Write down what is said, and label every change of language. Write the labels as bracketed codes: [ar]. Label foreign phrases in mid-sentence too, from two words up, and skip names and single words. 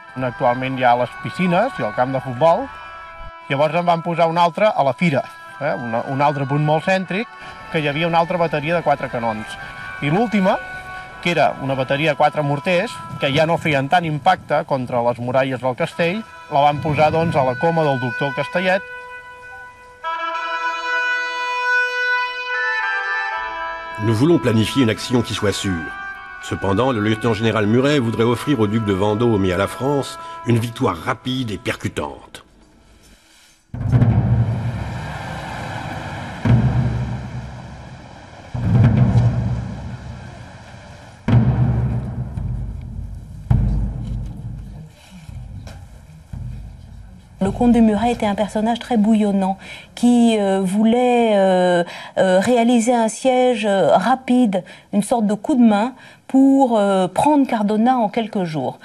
[ca] Actualment hi ha les piscines i el camp de futbol. Llavors en van posar una altra a la fira, un altre punt molt cèntric, que hi havia una altra bateria de 4 canons. I l'última, que era una bateria de 4 morters, que ja no feien tant impacte contra les muralles del castell, la van posar a la coma del doctor Castellet. [fr] Nous voulons planifier une action qui soit sûre. Cependant, le lieutenant-général Muret voudrait offrir au duc de Vendôme et à la France une victoire rapide et percutante. Le comte de Muret était un personnage très bouillonnant qui voulait réaliser un siège rapide, une sorte de coup de main pour prendre Cardona en quelques jours.